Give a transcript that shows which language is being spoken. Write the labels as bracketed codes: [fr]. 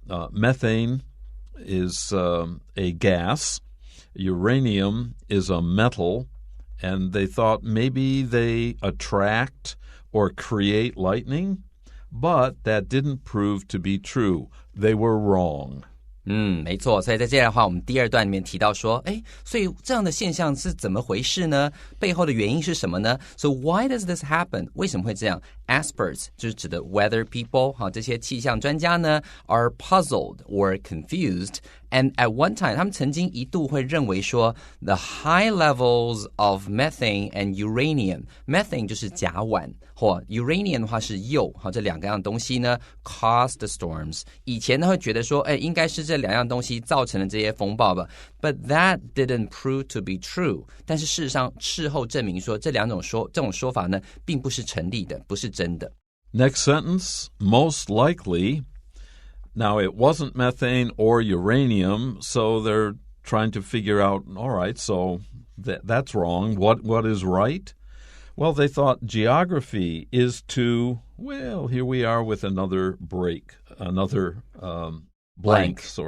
[en] Methane is a gas. Uranium is a metal, and they thought maybe they attract or create lightning, but that didn't prove to be true. They were wrong. [zh] 没错，所以在接下来的话，我们第二段里面提到说，所以这样的现象是怎么回事呢？背后的原因是什么呢？ [en] So why does this happen? [zh] 为什么会这样？ [en] Experts [zh] 就是指的 [en] weather people， [zh] 这些气象专家呢 [en] are puzzled or confused. And at one time, [zh] 他们曾经一度会认为说 [en] the high levels of methane and uranium. [zh] Methane 就是甲烷，或 uranium 的话是铀，这两个样东西呢 [en] caused the storms. [zh] 以前呢会觉得说，应该是这两样东西造成了这些风暴吧。 [en] But that didn't prove to be true. [zh] 但是事实上，事后证明说这种说法呢，并不是成立的，不是真的。 [en] Next sentence, most likely. Now, it wasn't methane or uranium, so they're trying to figure out, all right, so that's wrong. What is right? Well, they thought geography is to, well, here we are with another break, another blank.